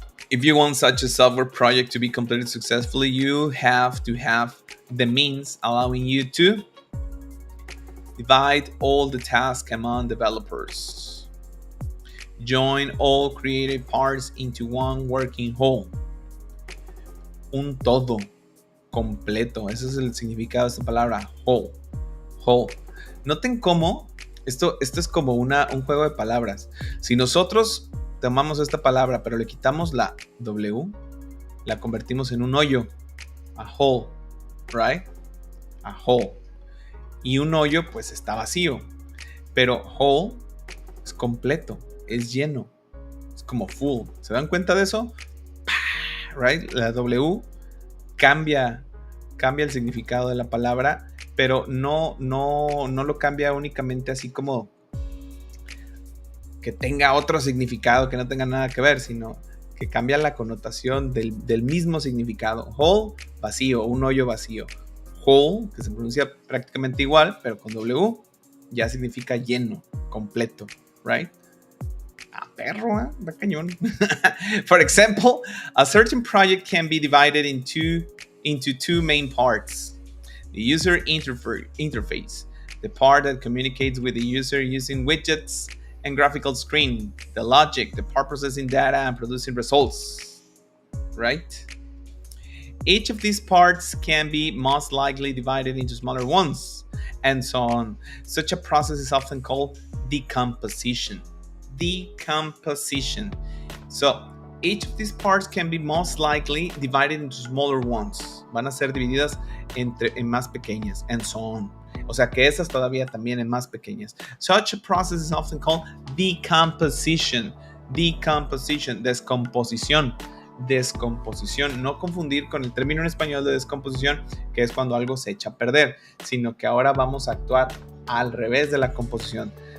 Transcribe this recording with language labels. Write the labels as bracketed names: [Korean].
[English] If you want such a software project to be completed successfully, you have to have the means allowing you to divide all the tasks among developers, join all created parts into one working whole, [Spanish] un todo completo. Ese es el significado de esta palabra, whole. Noten cómo esto es como un juego de palabras. Si nosotros tomamos esta palabra pero le quitamos la W, la convertimos en un hoyo, [English] a hole, right? A hole. [Spanish] Y un hoyo pues está vacío, pero whole es completo, es lleno, es como full. ¿Se dan cuenta de eso? Right? La W cambia el significado de la palabra, pero no lo cambia únicamente así como que tenga otro significado, que no tenga nada que ver, sino que cambia la connotación del mismo significado. Whole, vacío, un hoyo vacío. Whole, que se pronuncia prácticamente igual, pero con W, ya significa lleno, completo, right? perro, ¿eh? Da cañón. [English] For example, a certain project can be divided into two main parts. The user interface, the part that communicates with the user using widgets and graphical screen, the logic, the part processing data and producing results, right? Each of these parts can be most likely divided into smaller ones, and so on. Such a process is often called decomposition. Decomposition. So, each of these parts can be most likely divided into smaller ones. [Spanish] Van a ser divididas en más pequeñas, [English] and so on. [Spanish] O sea que esas todavía también en más pequeñas. [English] Such a process is often called decomposition. [Spanish] Decomposition, descomposición. Descomposición, no confundir con el término en español de descomposición, que es cuando algo se echa a perder, sino que ahora vamos a actuar al revés de la composición.